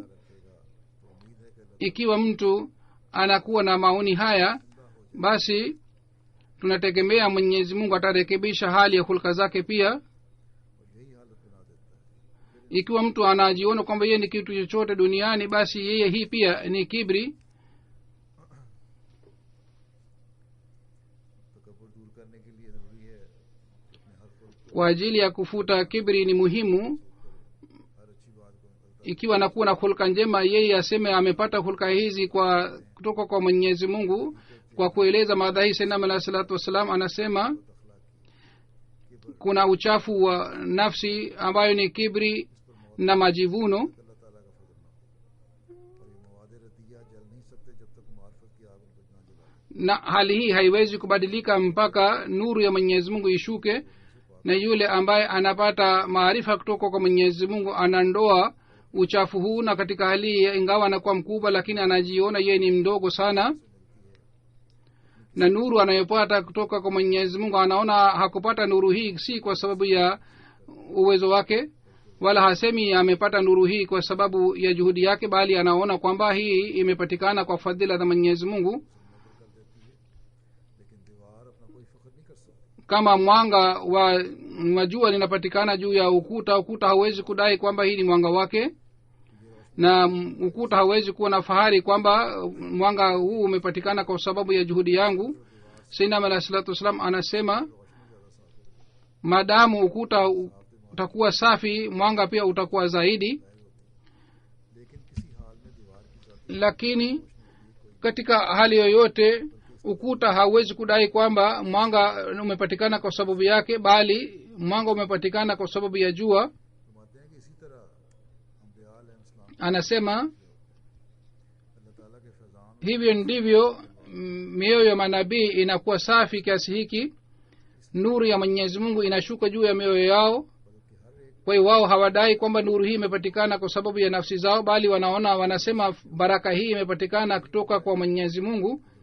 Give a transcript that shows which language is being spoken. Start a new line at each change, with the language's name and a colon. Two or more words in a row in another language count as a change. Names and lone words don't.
Swahili: Ikiwa mtu anakuwa na maoni haya, basi tunategemea Mwenyezi Mungu atarekebisha hali ya hulka zake pia. Ikiwa mtu anajiona kwamba yeye ni kitu chochote duniani, basi yeye hii pia ni kibri.
Urdu: تکبر دور کرنے کے لیے ضروری ہے اپنے ہر فرض
Swahili: Kwa ajili ya kufuta kibri ni muhimu,
Urdu: ہر اچھی بات کو
Swahili: ikiwa anakuwa na hulka njema, yeye aseme amepata hulka hizi kwa kutoka kwa Mwenyezi Mungu. Kwa kueleza mada hii,
Arabic: سيدنا عليه الصلاة والسلام
Swahili: anasema kuna uchafu wa nafsi ambayo ni kibri na majivuno,
Urdu: اللہ تعالیٰ کا فضل نہ ہو اور یہ مواد ردیہ جل نہیں سکتے جب تک معرفت کی آگ انکو نہ جلا
Swahili: na hali hii haiwezi kubadilika mpaka nuru ya Mwenyezi Mungu ishuke, na yule ambaye anapata maarifa kutoka kwa Mwenyezi Mungu anandoa uchafu huu. Na katika hali hii, ingawa anakuwa mkubwa, lakini anajiona yeye ni mdogo sana, na nuru anayopata kutoka kwa Mwenyezi Mungu anaona hakupata nuru hii si kwa sababu ya uwezo wake, wala hasemi amepata nuru hii kwa sababu ya juhudi yake, bali anaona kwamba hii imepatikana kwa fadhila za Mwenyezi Mungu.
Urdu: لیکن دیوار اپنا کوئی فخر نہیں کر سکتی
Swahili: Kama mwanga wa jua linapatikana juu ya ukuta hauwezi kudai kwamba hii ni mwanga wake, na ukuta hauwezi kuwa na fahari kwamba mwanga huu umepatikana kwa sababu ya juhudi yangu.
Arabic: سيدنا عليه الصلاة والسلام
Swahili: anasema maadamu ukuta utakuwa safi, mwanga pia utakuwa zaidi.
Urdu: لیکن کسی حال میں دیوار کی ذاتی
Swahili: Lakini katika hali yoyote ukuta hauwezi kudai kwamba mwanga umepatikana kwa sababu yake, bali mwanga umepatikana kwa sababu ya jua.
Urdu: فرماتے ہیں کہ اسی طرح انبیاء علیہ السلام
Swahili: Anasema
Urdu: اللہ تعالیٰ کے فیضان
Swahili: hivyo ndivyo mioyo ya manabii inakuwa safi kiasi hiki, nuru ya Mwenyezi Mungu inashuka juu ya mioyo yao. Kwa hiyo wao hawadai kwamba nuru hii imepatikana kwa sababu ya nafsi zao, bali wanasema baraka hii imepatikana kutoka kwa Mwenyezi Mungu.